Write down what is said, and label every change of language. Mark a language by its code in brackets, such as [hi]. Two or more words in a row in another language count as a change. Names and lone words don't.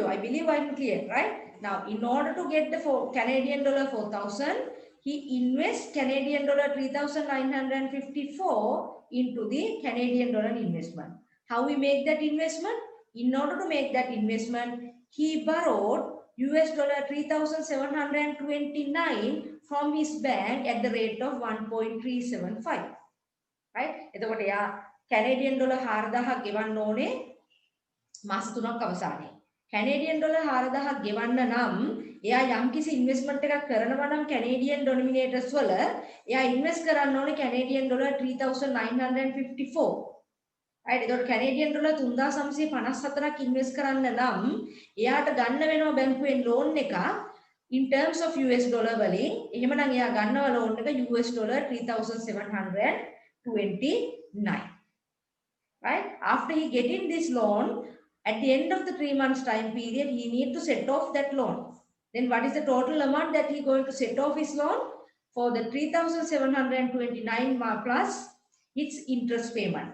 [en] I believe I'm clear, right? Now, in order to get the Canadian dollar 4,000, he invests Canadian dollar 3,954 into the Canadian dollar investment. How we make that investment? In order to make that investment, he borrowed US dollar 3,729 from his bank at the rate of 1.375. Right? [si] එතකොට යා [en] Canadian dollar [si] 4,000 ගෙවන්න ඕනේ මාස 3ක් අවසානයේ. [en] Canadian dollar [si] 4,000 ගෙවන්න නම් එයා යම්කිසි ඉන්වෙස්ට්මන්ට් එකක් කරනවා නම් [en] Canadian denominators [si] වල එයා ඉන්වෙස්ට් කරන්න ඕනේ [en] Canadian dollar [si] 3,954. right? එතකොට [en] Canadian dollar [si] 3,954ක් ඉන්වෙස්ට් කරන්න නම් එයාට ගන්න වෙනවා බැංකුවෙන් ලෝන් එක [en] in terms of US dollar [si] වලින්. එහෙමනම් එයා ගන්නවා ලෝන් එක [en] US dollar [si] 3,729. Right? [en] After he getting this loan, at the end of the 3 months time period, he need to set off that loan. Then what is the total amount that he going to set off his loan? For the 3,729 plus its interest payment.